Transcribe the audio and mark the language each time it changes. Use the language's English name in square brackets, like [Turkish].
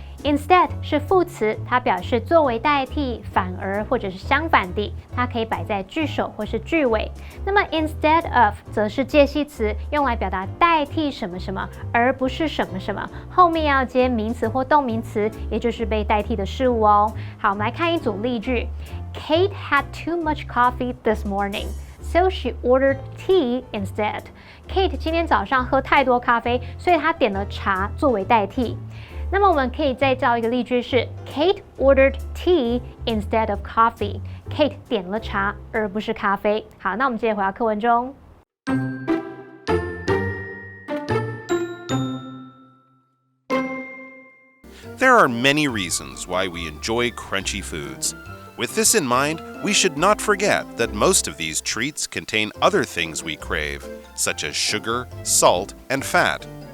[Chinese] Instead 是副词，它表示作为代替、反而或者是相反地，它可以摆在句首或是句尾。那么 instead of 则是介系词，用来表达代替什么什么，而不是什么什么，后面要接名词或动名词，也就是被代替的事物哦。好，我们来看一组例句。 [English] Kate had too much coffee this morning.So she ordered tea instead. [Chinese] Kate 今天早上喝太多咖啡，所以她点了茶作为代替。那么我们可以再造一个例句是 [English] Kate ordered tea instead of coffee. [Chinese] Kate 点了茶而不是咖啡。好，那我们接着回到课文中。 [English] There are many reasons why we enjoy crunchy foods.With this in mind, we should not forget that most of these treats contain other things we crave, such as sugar, salt, and fat.